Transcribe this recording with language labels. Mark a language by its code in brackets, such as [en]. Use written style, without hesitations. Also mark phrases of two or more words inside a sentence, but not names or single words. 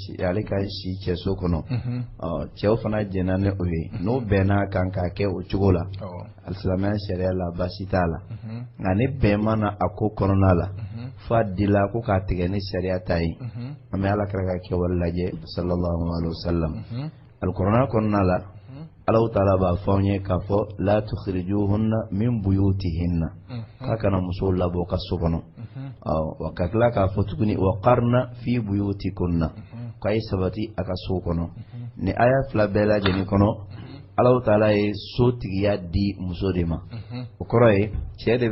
[bm] si cɛso kɔnɔ cɛw fana jɛnna ni o ye n'o bɛnna kan k'a kɛ o cogo la alisilamɛya sariya la baasi t'a la nka ni bɛn mana a ko kɔnɔna la f'a dila ko k'a tigɛ ni sariya ta ye an bɛ alakira ka kɛwale lajɛ [ar] صلى الله عليه وسلم [bm] alikuranɛ kɔnɔna la Allahu Taala b'a fɔ an ye k'a fɔ [ar] لا تخرجوهن من بيوتهن [bm] k'a kana musow labɔ ka so kɔnɔ wa ka tila k'a fɔ tuguni [ar] وقرن في بيوتكن [bm] k'a ye sabati a ka so kɔnɔ ni aya fila bɛɛ lajɛlen kɔnɔ Allahu Taala ye so tigiya di muso de ma o kɔrɔ ye cɛ de bɛ